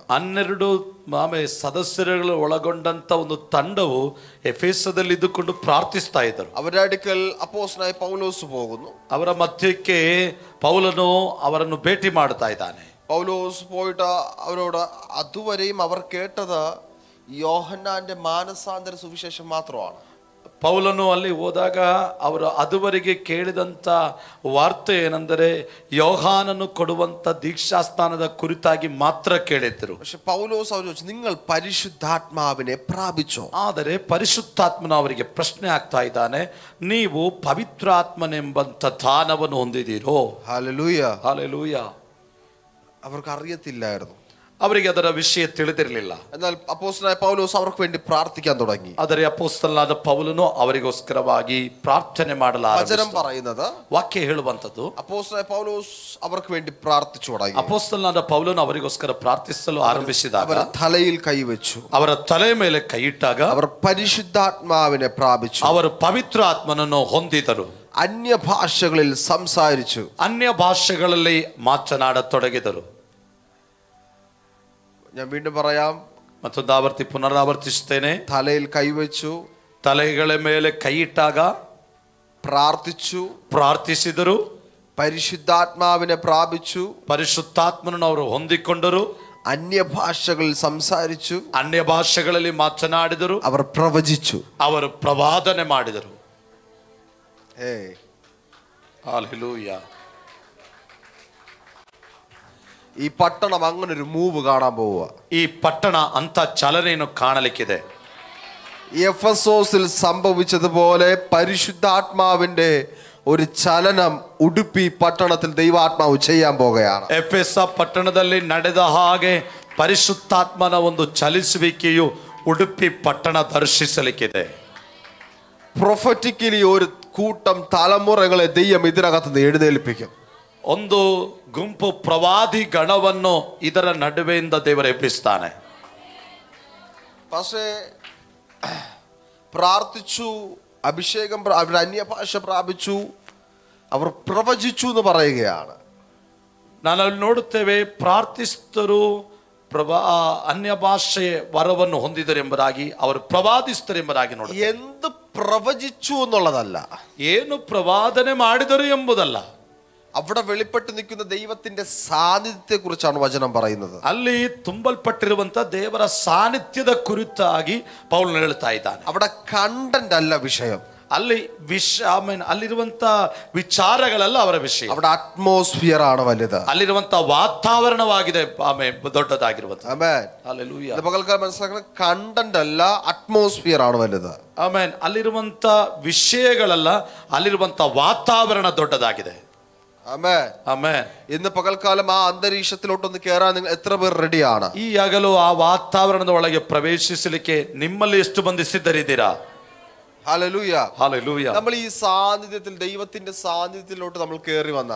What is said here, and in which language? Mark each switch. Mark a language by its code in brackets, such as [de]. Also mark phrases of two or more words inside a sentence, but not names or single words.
[kn] 12 ಸದಸ್ಯರುಗಳು ಒಳಗೊಂಡಂತ ಒಂದು ತಂಡವು ಎಫೆಸದಲ್ಲಿ ಇದ್ದುಕೊಂಡು ಪ್ರಾರ್ಥಿಸ್ತಾ ಇದ್ದರು. [ml] അവരുടെ അടുക്കൽ അപ്പോസ്തലനായ പൗലോസ് പോകുന്നു. [kn] ಅವರ ಮಧ್ಯಕ್ಕೆ പൗലನು ಅವರನ್ನು ಭೇಟಿ ಮಾಡ್ತಾ ಇದ್ದಾನೆ. [ml] പൗലോസ് പോയിട്ട് അവരോട്, അതുവരെയും അവർ കേട്ടത് യോഹന്നാന്റെ മാനസാന്തര സുവിശേഷം മാത്രമാണ്. [kn] ಪೌಲನು ಅಲ್ಲಿ ಹೋದಾಗ ಅವರು ಅದುವರೆಗೆ ಕೇಳಿದಂಥ ವಾರ್ತೆ ಏನೆಂದರೆ ಯೋಹಾನನು ಕೊಡುವಂಥ ದೀಕ್ಷಾಸ್ನಾನದ ಕುರಿತಾಗಿ ಮಾತ್ರ ಕೇಳಿದ್ರು. [ml] പക്ഷെ പൗലോസ് അവർ ചോദിച്ചു, നിങ്ങൾ പരിശുദ്ധാത്മാവിനെ പ്രാപിച്ചോ? [kn] ಆದರೆ ಪರಿಶುದ್ಧಾತ್ಮನ ಅವರಿಗೆ ಪ್ರಶ್ನೆ ಆಗ್ತಾ ಇದ್ದಾನೆ, ನೀವು ಪವಿತ್ರಾತ್ಮನೆಂಬಂಥ ದಾನವನ್ನು ಹೊಂದಿದ್ದೀರೋ? [ml] ഹല്ലേലൂയ. [kn] ಹಲ್ಲೆಲೂಯ. [ml] അവർക്ക് അറിയത്തില്ലായിരുന്നു. [kn] ಅವರಿಗೆ ಅದರ ವಿಷಯ ತಿಳಿದಿರಲಿಲ್ಲ. [ml] എന്നാൽ അപ്പോസ്തലനായ പൗലോസ് അവർക്ക് വേണ്ടി പ്രാർത്ഥിക്കാൻ തുടങ്ങി. [kn] ಆದರೆ ಅಪೊಸ್ತಲನಾದ ಪೌಲನು ಅವರಿಗೋಸ್ಕರವಾಗಿ ಪ್ರಾರ್ಥನೆ [ml] വചനം പറയുന്നത്, [kn] ವಾಕ್ಯ ಹೇಳುವಂಥದ್ದು, [ml] അപ്പോസ്തലനായ പൗലോസ് അവർക്ക് വേണ്ടി പ്രാർത്ഥിച്ചു തുടങ്ങി. [kn] ಅಪೊಸ್ತಲನಾದ ಪೌಲನು ಅವರಿಗೋಸ್ಕರ ಪ್ರಾರ್ಥಿಸಲು ಆರಂಭಿಸಿದಾಗ [ml] അവർ തലയിൽ കൈവച്ചു, [kn] ಅವರ ತಲೆ ಮೇಲೆ ಕೈ ಇಟ್ಟಾಗ [ml] അവർ പരിശുദ്ധാത്മാവിനെ പ്രാപിച്ചു, [kn] ಅವರು ಪವಿತ್ರ ಆತ್ಮನನ್ನು ಹೊಂದಿದರು, [ml] അന്യഭാഷകളിൽ സംസാരിച്ചു, [kn] ಅನ್ಯ ಭಾಷೆಗಳಲ್ಲಿ ಮಾತನಾಡತೊಡಗಿದರು. [ml] ഞാൻ വീണ്ടും പറയാം, [kn] ಮತ್ತೊಂದು ಆವರ್ತಿ ಪುನರಾವರ್ತಿಸುತ್ತೇನೆ. [ml] തലയിൽ കൈവച്ചു, [kn] ತಲೆಗಳ ಮೇಲೆ ಕೈ ಇಟ್ಟಾಗ [ml] പ്രാർത്ഥിച്ചു, [kn] ಪ್ರಾರ್ಥಿಸಿದರು, [ml] പരിശുദ്ധാത്മാവിനെ പ്രാപിച്ചു, [kn] ಪರಿಶುದ್ಧಾತ್ಮನನ್ನು ಅವರು ಹೊಂದಿಕೊಂಡರು, [ml] അന്യഭാഷകളിൽ സംസാരിച്ചു, [kn] ಅನ್ಯ ಭಾಷೆಗಳಲ್ಲಿ ಮಾತನಾಡಿದರು, [ml] അവർ പ്രവചിച്ചു. [kn] ಅವರು ಪ್ರವಾದನೆ ಮಾಡಿದರು. ഏയ് ಹಲ್ಲೆಲೂಯಾ. [ml] ഈ പട്ടണം അങ്ങനെ ഒരു മൂവ് കാണാൻ പോവുക. [kn] ಈ ಪಟ್ಟಣ ಅಂತ ಚಲನೆಯನ್ನು ಕಾಣಲಿಕ್ಕಿದೆ. [ml] എഫെസോസിൽ സംഭവിച്ചതുപോലെ പരിശുദ്ധാത്മാവിന്റെ ഒരു ചലനം ഉടുപ്പി പട്ടണത്തിൽ ദൈവാത്മാവ് ചെയ്യാൻ പോകുകയാണ്. [kn] ಎಫೆಸ ಪಟ್ಟಣದಲ್ಲಿ ನಡೆದ ಹಾಗೆ ಪರಿಶುದ್ಧಾತ್ಮನ ಒಂದು ಚಲಿಸುವಿಕೆಯು ಉಡುಪಿ ಪಟ್ಟಣ ದರ್ಶಿಸಲಿಕ್ಕಿದೆ. [ml] പ്രൊഫറ്റിക്കലി ഒരു കൂട്ടം തലമുറകളെ ദൈവം ഇതിനകത്ത് നിന്ന് എഴുന്നേൽപ്പിക്കും. [kn] ಒಂದು ಗುಂಪು ಪ್ರವಾದಿ ಗಣವನ್ನು ಇದರ ನಡುವೆಯಿಂದ ದೇವರು ಎಬ್ಬಿಸ್ತಾನೆ. [ml] പക്ഷേ പ്രാർത്ഥിച്ചു, അഭിഷേകം, അവർ അന്യഭാഷ പ്രാപിച്ചു, അവർ പ്രവചിച്ചു എന്ന് പറയുകയാണ്. [kn] ನಾನು ಅಲ್ಲಿ ನೋಡುತ್ತೇವೆ, ಪ್ರಾರ್ಥಿಸ್ತರು ಅನ್ಯ ಭಾಷೆ ವರವನ್ನು ಹೊಂದಿದರೆಂಬುದಾಗಿ ಅವರು ಪ್ರವಾದಿಸ್ತರೆಂಬುದಾಗಿ ನೋಡಿ. [ml] എന്ത് പ്രവചിച്ചു എന്നുള്ളതല്ല, [kn] ಏನು ಪ್ರವಾದನೆ ಮಾಡಿದರು ಎಂಬುದಲ್ಲ, [ml] അവിടെ വെളിപ്പെട്ട് നിൽക്കുന്ന ദൈവത്തിന്റെ സാന്നിധ്യത്തെ കുറിച്ചാണ് വചനം പറയുന്നത്. [kn] ಅಲ್ಲಿ ತುಂಬಲ್ಪಟ್ಟಿರುವಂತ ದೇವರ ಸಾನ್ನಿಧ್ಯದ ಕುರಿತಾಗಿ ಪೌಲನು ಹೇಳ್ತಾ ಇದ್ದಾನೆ. [ml] അവിടെ കണ്ടന്റ് ಅಲ್ಲ ವಿಷയം, [kn] ಅಲ್ಲಿ ಅಲ್ಲಿರುವಂತ ವಿಚಾರಗಳೆಲ್ಲ ಅವರ ವಿಷಯ. [ml] അവിടെ ಅಟ್ಮಾಸ್ಫಿಯರ್ ആണ് വലുത്, [kn] ಅಲ್ಲಿರುವಂತ ವಾತಾವರಣವಾಗಿದೆ ದೊಡ್ಡದಾಗಿರುವಂತ. [ml] ആമേൻ. [kn] ಹಲ್ಲೆಲೂಯಾ. [ml] പകൽക്കാലം മനസ്സിലാക്കണം, കണ്ടന്റ് അല്ല, അറ്റ്മോസ്ഫിയർ ആണ് വലുത്. [kn] ಆಮೇನ್. ಅಲ್ಲಿರುವಂತ ವಿಷಯಗಳಲ್ಲ, ಅಲ್ಲಿರುವಂತ ವಾತಾವರಣ ದೊಡ್ಡದಾಗಿದೆ. [ml] ആമേൻ. [kn] ಆಮೇನ್. [ml] ഇന്ന് പകൽക്കാലം ആ അന്തരീക്ഷത്തിലോട്ടൊന്ന് കയറാൻ നിങ്ങൾ എത്ര പേർ റെഡിയാണ്? [kn] ಈ ಹಗಲು ಆ ವಾತಾವರಣದ ಒಳಗೆ ಪ್ರವೇಶಿಸಲಿಕ್ಕೆ ನಿಮ್ಮಲ್ಲಿ ಎಷ್ಟು ಮಂದಿ ಸಿದ್ಧರಿದ್ದೀರಾ? [ml] ഹല്ലേലൂയ. [kn] ಹಲ್ಲೆಲೂಯಾ. [ml] നമ്മൾ ഈ സാന്നിധ്യത്തിൽ, ദൈവത്തിന്റെ സാന്നിധ്യത്തിലോട്ട് നമ്മൾ കയറി വന്നാൽ,